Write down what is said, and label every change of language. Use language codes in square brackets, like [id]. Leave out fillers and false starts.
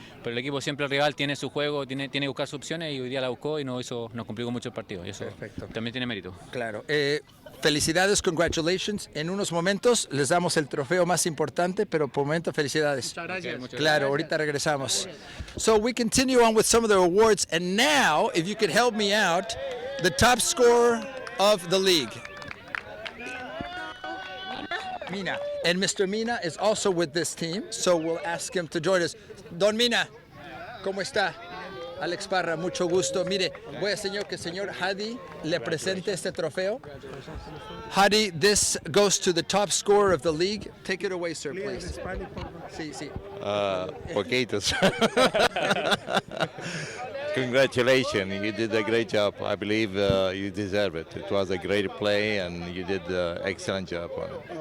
[es] Pero el equipo siempre, el rival tiene su juego, tiene que buscar sus opciones y hoy día la buscó y nos complicó mucho el partido. Y eso Perfecto. también tiene mérito. Claro. Felicidades, congratulations. En unos momentos les damos el trofeo más importante, pero por momento felicidades. Muchas gracias. Claro, ahorita regresamos. [en] So we continue on with some of the awards, and now, if you could help me out, the top scorer of the league. Mina. And Mr. Mina is also with this team, so we'll ask him to join us. [es] Don Mina, ¿cómo está? Alex Parra, mucho gusto. Mire, voy a señor que el señor Hadi le presente este trofeo. [en] Hadi, this goes to the top scorer of the league. Take it away, sir, please. [es] Sí, sí. Poquitos. [en] Congratulations, you did a great job. I believe you deserve it. It was a great play, and you did an excellent job on it.